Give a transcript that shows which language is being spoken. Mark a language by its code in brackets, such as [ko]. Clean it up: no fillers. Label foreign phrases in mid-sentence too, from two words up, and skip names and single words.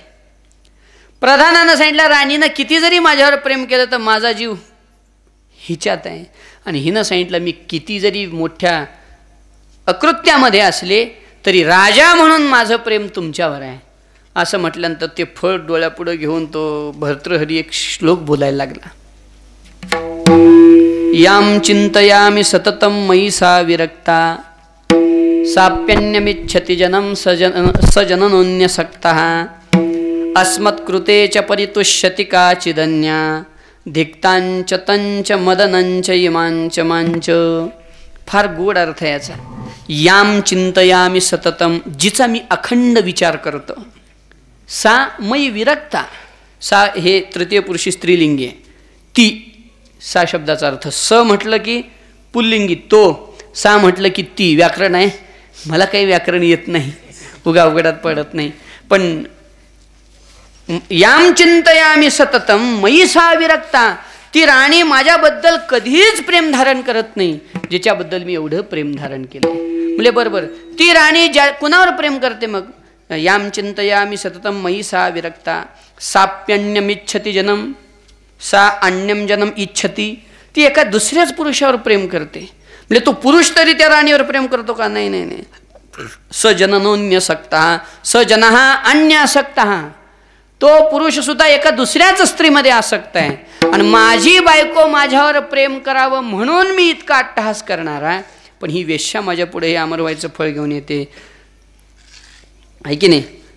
[mr] प्रधानानं सांगितलं, राणीनं किती जरी माझ्यावर प्रेम केलं तर माझा जीव हिच्यात आहे. आणि हिनं सांगितलं, मी किती जरी मोठ्या अकृत्यामध्ये असले तरी राजा म्हणून माझं प्रेम तुमच्यावर आहे. असं म्हटल्यानंतर ते फळ डोळ्यापुढं घेऊन तो भर्तृहरी एक श्लोक बोलायला लागला. [sa] याम चिंतयामि सततम मयि सा विरक्ता साप्यन्यमिच्छति जनम सजननोन्यसक्तः अस्मत्कृते च परितुष्यति काचिदन्या धिक्तांच तंच मदनंच इमांच मांच. [mr] फार गोड अर्थ याचा. [sa] याम चिंतयामि सततम, [mr] जिचा मी अखंड विचार करतो. [sa] सा मयि विरक्ता, [mr] सा हे तृतीय पुरुषी स्त्रीलिंगी आहे. ती, सा शब्दाचा अर्थ स म्हटलं की पुल्लिंगी तो, सा म्हटलं की ती. व्याकरण आहे, मला काही व्याकरण येत नाही, उगा अवघडात पडत नाही. पण [sa] याम चिंतयामि सततम मयि सा विरक्ता, [mr] ती राणी माझ्याबद्दल कधीच प्रेम धारण करत नाही, जिच्याबद्दल मी एवढं प्रेम धारण केलं. म्हणजे बरोबर, ती राणी ज्या कुणावर प्रेम करते मग? [sa] याम चिंतयामि सततम मयि सा विरक्ता साप्यन्यमिच्छति जनम सा अन्यम जनम इच्छती. [mr] ती एका दुसऱ्याच पुरुषावर प्रेम करते. म्हणजे तो पुरुष तरी त्या राणीवर प्रेम करतो का? नाही नाही नाही. [sa] सजननोन्यसक्तः सजनः अन्यासक्तः, [mr] तो पुरुष सुद्धा एका दुसऱ्याच स्त्रीमध्ये आसक्त आहे. आणि माझी बायको माझ्यावर प्रेम करावं म्हणून मी इतका अट्टहास करणार आहे, पण ही वेश्या माझ्या पुढे हे अमर व्हायचं फळ घेऊन येते, आहे की नाही?